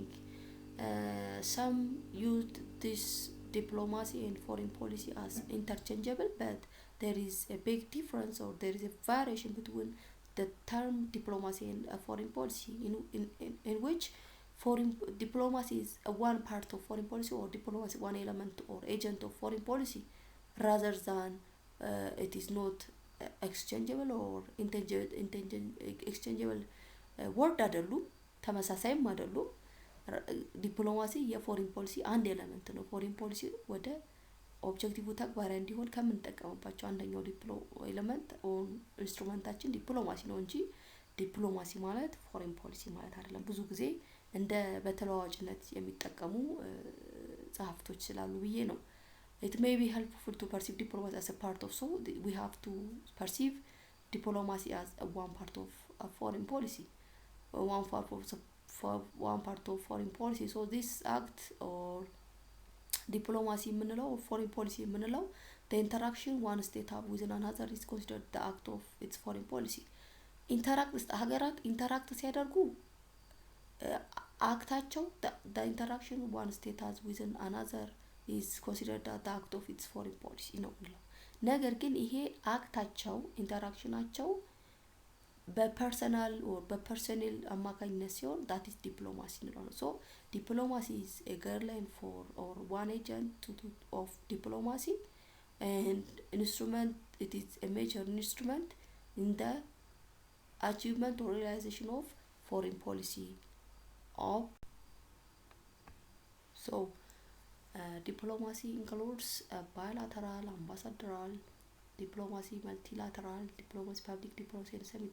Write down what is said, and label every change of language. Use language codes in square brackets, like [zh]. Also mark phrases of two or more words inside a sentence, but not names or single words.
[en] Some use this diplomacy and foreign policy as interchangeable, but there is a big difference or there is a variation between the term diplomacy and foreign policy in which foreign diplomacy is one part of foreign policy, or diplomacy one element or agent of foreign policy, rather than it is not exchangeable or interchangeable word [am] አይደሉም፣ ተመሳሳይም አይደሉም። ዲፕሎማሲ የፎሬን ፖሊሲ አንድ ኤሌመንት ነው። [en] foreign policy [am] ወደ ኦብጀክቲቭ ተግባራዊ እንዲሆን ከምንጠቀምባቸው አንደኛው ኤሌመንት ኢንስትሩመንታችን ዲፕሎማሲ ነው እንጂ ዲፕሎማሲ ማለት ፎሬን ፖሊሲ ማለት አይደለም። ብዙ ጊዜ እንደ በተለዋዋጭነት የሚጠቀሙ ጸሐፍቶች ስላሉ ብዬ ነው። [en] It may be helpful to perceive diplomacy as a part of, so we have to perceive diplomacy as one part of a foreign policy, one part of foreign policy. So this act or diplomacy የምንለው foreign policy የምንለው the interaction one state have with another is considered the act of its foreign policy. [am] ሀገራት ኢንተራክት ሲያደርጉ አክታቸው [en] the interaction one state has with another is considered the act of its foreign policy [am] ነው የሚለው። ነገር ግን ይሄ አክታቸው ኢንተራክሽናቸው በፐርሰናል or በፐርሰናል አማካኝነት ሲሆን [en] that is diplomacy እንለዋለን። so diplomacy is a guideline for or one agent of diplomacy and instrument. It is a major instrument in the achievement or realization of foreign policy of diplomacy includes bilateral, ambassadorial diplomacy, multilateral diplomacy, public diplomacy, and some.